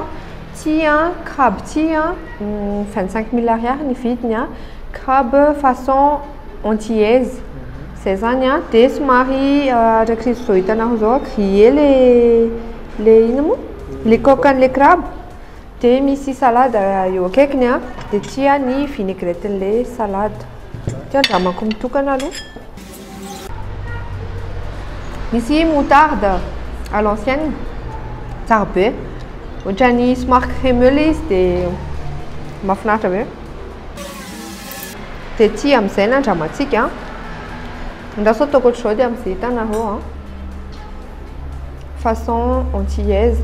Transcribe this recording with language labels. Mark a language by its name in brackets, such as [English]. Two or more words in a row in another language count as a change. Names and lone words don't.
[Malagasy] Ty crabe ty 25 000 ariary ny vidiny crabe [French] façon antillaise [Malagasy] zay zany dia somary arak'izay zao hitanao zao grillé le ino moa le coque an'le crabe dia misy salade eo akaikiny dia ty ny vinaigrette n'le salade. Ty andramako mitokana aloha. Misy [French] moutarde à l'ancienne [Malagasy] tsara be ohatran'ny somary crémeux le izy dia mahafinaritra be. Dia ty amin'izay ny andramantsika ndraso ataoko ohatr'izao dia amin'izay hitanareo [French] façon antillaise.